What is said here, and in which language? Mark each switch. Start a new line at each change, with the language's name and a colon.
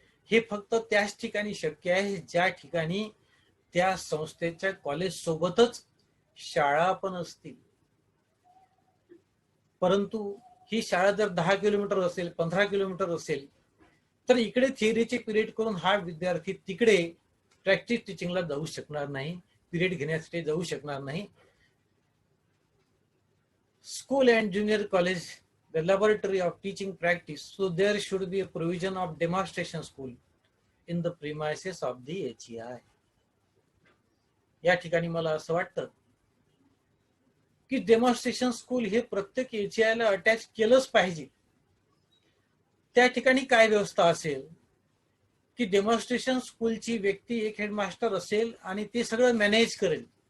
Marathi: हे फक्त त्याच ठिकाणी शक्य आहे ज्या ठिकाणी त्या संस्थेच्या कॉलेज सोबतच शाळा पण असतील. परंतु ही शाळा जर 10 किलोमीटर असेल, 15 किलोमीटर असेल, तर इकडे थिअरीचे पिरियड करून हा विद्यार्थी तिकडे प्रॅक्टिस टीचिंगला जाऊ शकणार नाही, पिरियड घेण्यासाठी जाऊ शकणार नाही.
English: School and junior college, the laboratory of teaching practice, so there should be a provision of demonstration school in the premises of the HEI.
Marathi: या ठिकाणी मला असं वाटतं की डेमॉन्स्ट्रेशन स्कूल हे प्रत्येक HEI ला अटॅच केलंच पाहिजे. त्या ठिकाणी काय व्यवस्था असेल की डेमॉन्स्ट्रेशन स्कूलची व्यक्ती एक हेडमास्टर असेल आणि ते सगळं मॅनेज करेल.